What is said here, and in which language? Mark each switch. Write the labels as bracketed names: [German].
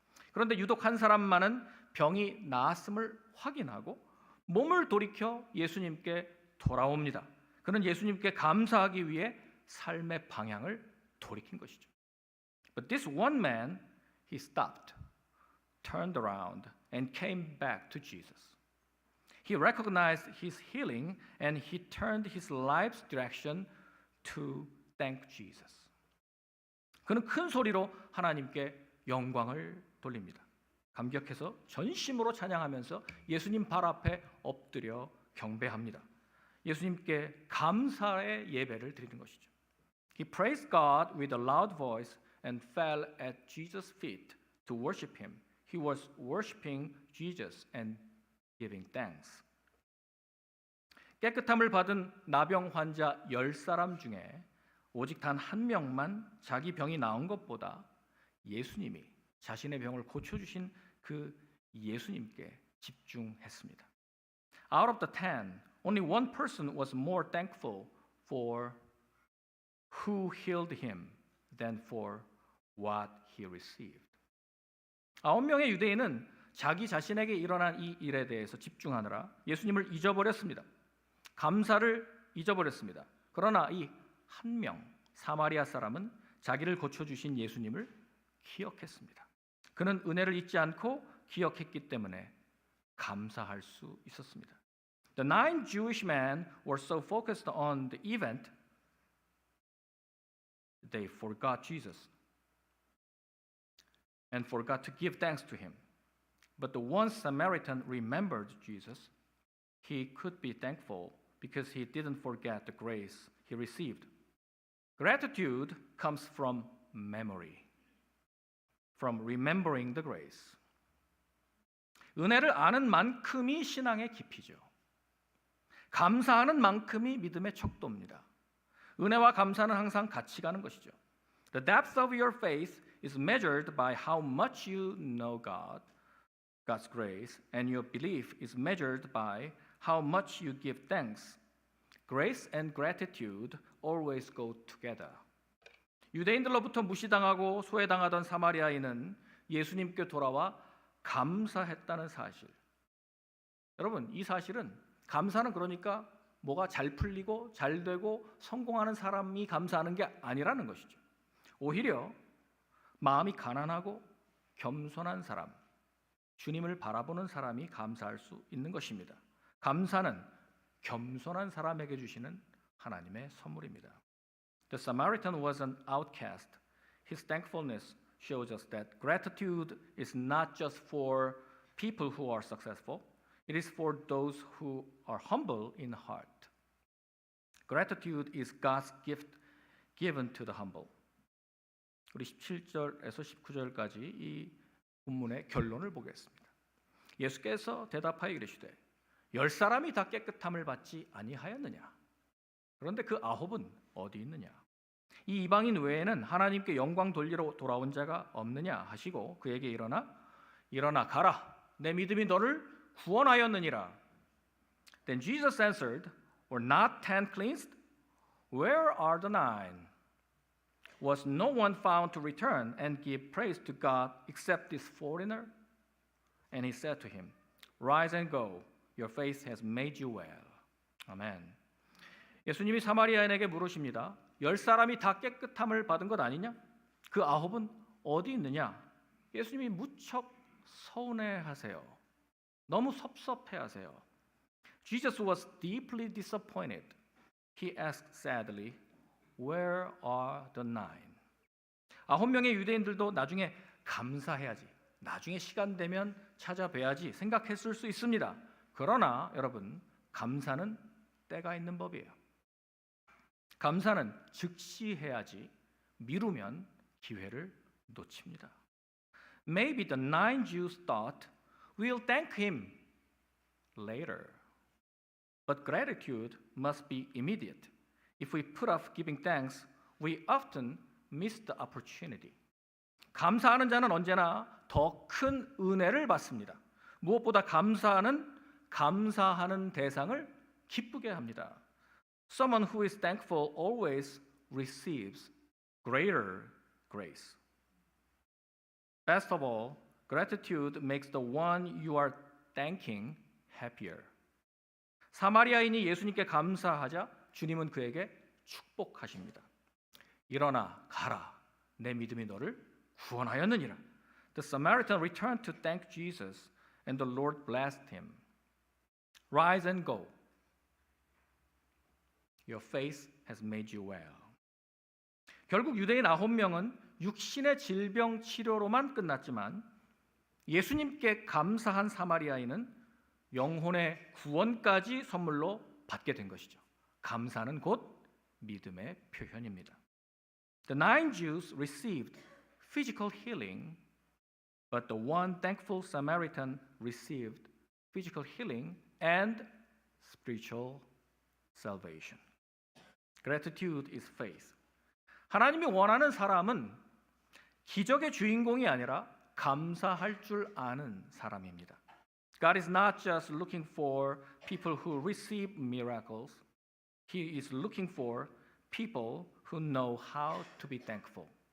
[Korean] 그런데 유독 한 사람만은 병이 나았음을 확인하고 몸을 돌이켜 예수님께 돌아옵니다. 그는 예수님께 감사하기 위해 삶의 방향을 돌이킨 것이죠. [English] But this one man, he stopped, turned around, and came back to Jesus. He recognized his healing and he turned his life's direction to thank Jesus. [Korean] 그는 큰 소리로 하나님께 영광을 돌립니다. 감격해서 전심으로 찬양하면서 예수님 발 앞에 엎드려 경배합니다. 예수님께 감사의 예배를 드리는 것이죠. [English] He praised God with a loud voice and fell at Jesus' feet to worship him. He was worshiping Jesus and giving thanks. [Korean] 깨끗함을 받은 나병 환자 10사람 중에 오직 단 한 명만 자기 병이 나은 것보다 예수님이 자신의 병을 고쳐주신 그 예수님께 집중했습니다. [English] Out of the 10, only one person was more thankful for who healed him than for what he received. [Korean] 9명의 유대인은 자기 자신에게 일어난 이 일에 대해서 집중하느라 예수님을 잊어버렸습니다. 감사를 잊어버렸습니다. 그러나 이 한 명 사마리아 사람은 자기를 고쳐주신 예수님을 기억했습니다. 그는 은혜를 잊지 않고 기억했기 때문에 감사할 수 있었습니다. [English] The 9 Jewish men were so focused on the event, they forgot Jesus and forgot to give thanks to him. But the one Samaritan remembered Jesus. He could be thankful because he didn't forget the grace he received. Gratitude comes from memory, from remembering the grace. [Korean] 은혜를 아는 만큼이 신앙의 깊이죠. 감사하는 만큼이 믿음의 척도입니다. 은혜와 감사는 항상 같이 가는 것이죠. [English] The depth of your faith is measured by how much you know God, God's grace, and your belief is measured by how much you give thanks. Grace and gratitude always go together. [Korean] 유대인들로부터 무시당하고 소외당하던 사마리아인은 예수님께 돌아와 감사했다는 사실. 여러분, 이 사실은 감사는 그러니까 뭐가 잘 풀리고 잘 되고 성공하는 사람이 감사하는 게 아니라는 것이죠. 오히려 마음이 가난하고 겸손한 사람, 주님을 바라보는 사람이 감사할 수 있는 것입니다. 감사는 겸손한 사람에게 주시는 하나님의 선물입니다. [English] The Samaritan was an outcast. His thankfulness shows us that gratitude is not just for people who are successful. It is for those who are humble in heart. Gratitude is God's gift given to the humble. [Korean] 우리 17절에서 19절까지 이 본문의 결론을 보겠습니다. 예수께서 대답하여 이르시되 10사람이 다 깨끗함을 받지 아니하였느냐? 그런데 그 9은 어디 있느냐? 이 이방인 외에는 하나님께 영광 돌리러 돌아온 자가 없느냐 하시고 그에게 일어나 가라. 내 믿음이 너를 구원하였느니라. [English] Then Jesus answered, Were not 10 cleansed? Where are the 9? Was no one found to return and give praise to God except this foreigner? And he said to him, Rise and go. Your faith has made you well. [Korean] 아멘. 예수님이 사마리아인에게 물으십니다. 10사람이 다 깨끗함을 받은 것 아니냐? 그 9은 어디 있느냐? 예수님이 무척 서운해하세요. 너무 섭섭해하세요. [English] Jesus was deeply disappointed. He asked sadly, Where are the 9? [Korean] 9명의 유대인들도 나중에 감사해야지. 나중에 시간 되면 찾아뵈야지 생각했을 수 있습니다. 그러나 여러분, 감사는 때가 있는 법이에요. 감사는 즉시 해야지 미루면 기회를 놓칩니다. [English] Maybe the 9 Jews thought, we'll thank him later. But gratitude must be immediate. If we put off giving thanks, we often miss the opportunity. [Korean] 감사하는 자는 언제나 더 큰 은혜를 받습니다. 무엇보다 감사하는 대상을 기쁘게 합니다. [English] Someone who is thankful always receives greater grace. Best of all, gratitude makes the one you are thanking happier. [Korean] 사마리아인이 예수님께 감사하자 주님은 그에게 축복하십니다. 일어나 가라. 내 믿음이 너를 구원하였느니라. [English] The Samaritan returned to thank Jesus and the Lord blessed him. Rise and go. Your faith has made you well. [Korean] 결국 유대인 9명은 육신의 질병 치료로만 끝났지만 예수님께 감사한 사마리아인은 영혼의 구원까지 선물로 받게 된 것이죠. 감사는 곧 믿음의 표현입니다. [English] The 9 Jews received physical healing, but the one thankful Samaritan received physical healing and spiritual salvation. Gratitude is faith. [Korean] 하나님이 원하는 사람은 기적의 주인공이 아니라 감사할 줄 아는 사람입니다. [English] God is not just looking for people who receive miracles. He is looking for people who know how to be thankful.